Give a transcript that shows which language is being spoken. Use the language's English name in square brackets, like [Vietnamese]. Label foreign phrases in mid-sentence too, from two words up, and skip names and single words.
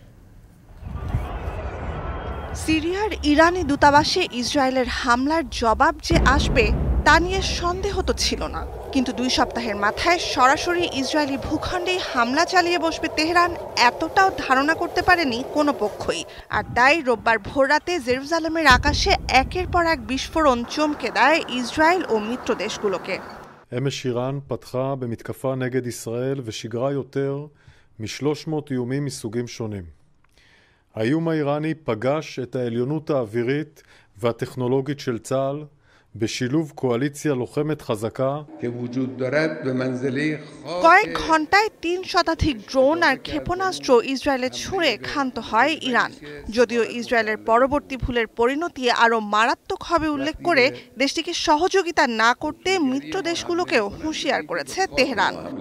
[Bangla] সিরিয়ার ইরানি দূতাবাসে ইসরায়েলের হামলার জবাব যে আসবে তা নিয়ে সন্দেহ তো ছিল না, কিন্তু 2 সপ্তাহের মাথায় সরাসরি ইসরায়েলি ভূখণ্ডে হামলা চালিয়ে বসবে তেহরান, এতটাও ধারণা করতে পারেনি কোনো পক্ষই। আর তাই রোববার ভোররাতে জেরুজালেমের আকাশে একের পর এক বিস্ফোরণ চমকে দেয় ইসরায়েল ও মিত্র দেশগুলোকে। [Hebrew] אמש איראן פתחה במתקפה נגד ישראל ושיגרה יותר מ-300 איומים מסוגים שונים. האיום האיראני פגש את העליונות האווירית והטכנולוגית של צה"ל בשילוב קואליציה לוחמת חזקה [Bangla] কয়েক ঘন্টায় 3 শতাধিক ড্রোন আর ক্ষেপণাস্ত্র ইসরায়েলে ছুঁড়ে ক্ষান্ত হয় ইরান। যদিও ইসরায়েলের পরবর্তী ভুলের পরিণতি আরও মারাত্মক হবে উল্লেখ করে দেশটিকে সহযোগিতা না করতে মিত্র দেশগুলোকেও হুঁশিয়ার করেছে তেহরান।